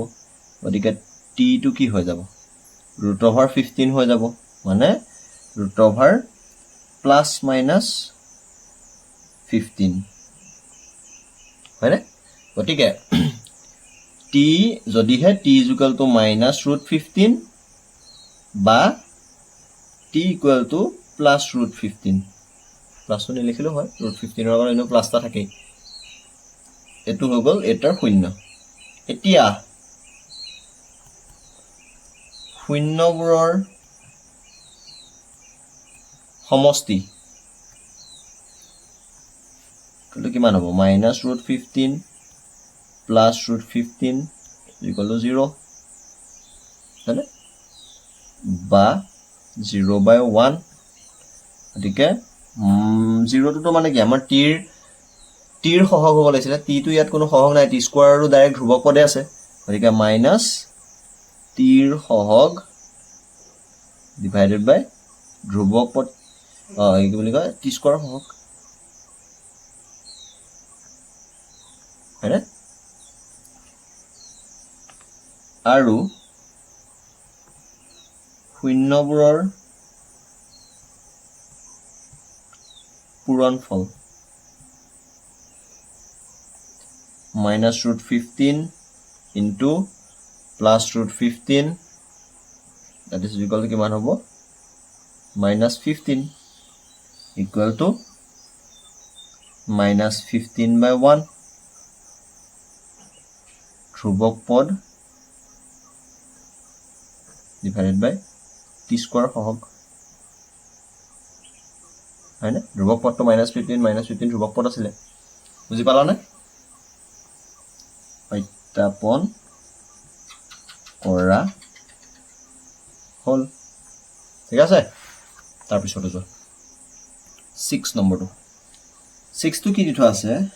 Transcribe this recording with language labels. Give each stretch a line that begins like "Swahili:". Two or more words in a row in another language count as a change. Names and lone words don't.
Assamese: গতিকে tটো কি হৈ যাব √15 হৈ যাব, মানে √+−15, হয়নে? গতিকে t যদিহে
English: t is equal to minus root 15
Assamese: বা
English: t equal to plus root 15
Assamese: প্লাস তো নিলিখিলেও হয় root 15 ৰ আগত এনো প্লাসটা থাকে এটো হৈ গল এটাৰ শূন্য এতিয়া শূন্যবোৰৰ সমষ্টি কলে কিমান হ'ব
English: minus root 15 plus root 15 equal to 0 তাহলে
Assamese: বা 0 by 1 গতিকে 0 তো মানে কি আমাৰ টিৰ সহগ হ'ব লাগিছিল টি তো ইয়াত কোনো সহগ নাই
English: t square
Assamese: আৰু ডাইৰেক্ট ধ্ৰুবক পদে আছে গতিকে মাইনাস টিৰ সহগ
English: divided by
Assamese: ধ্ৰুবক পদ এই কি বুলি কয়
English: t square
Assamese: সহগ হয়নে আৰু শূন্যবোৰৰ পূৰণফল
English: minus root 15 into plus root 15 that is equal to
Assamese: কিমান হ'ব
English: minus 15 equal to minus 15 by 1
Assamese: ধ্ৰুবক পদ
English: divided by t square
Assamese: সহগ হয়নে ধ্ৰুবক পদটো -15 ধ্ৰুবক পদ আছিল বুজি পালানে সত্যাপন কৰা হল ঠিক আছে তাৰ পিছতে যোৱা 6 নম্বৰটো 6 টো কি দিঠা আছে